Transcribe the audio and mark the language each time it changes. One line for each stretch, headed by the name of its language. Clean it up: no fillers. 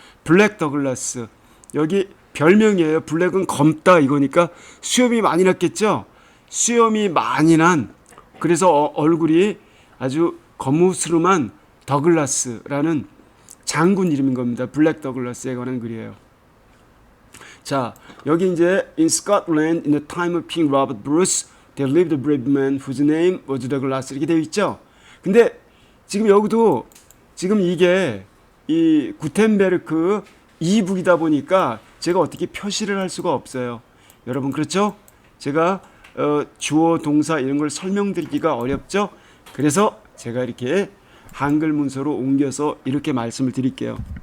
Korean: 블랙 더글라스. 여기 별명이에요. 블랙은 검다 이거니까 수염이 많이 났겠죠? 수염이 많이 난, 그래서 얼굴이 아주 거무스름한 더글라스라는 장군 이름인 겁니다. 블랙 더글라스에 관한 글이에요. 자, 여기 이제
English: In Scotland in the time of King Robert Bruce there lived a brave man whose name was Douglas
Korean: 이렇게 되어 있죠. 근데 지금 여기도 지금 이게 이 구텐베르크 이북이다 보니까 제가 어떻게 표시를 할 수가 없어요. 여러분 그렇죠? 제가 주어 동사 이런 걸 설명드리기가 어렵죠? 그래서 제가 이렇게 한글 문서로 옮겨서 이렇게 말씀을 드릴게요.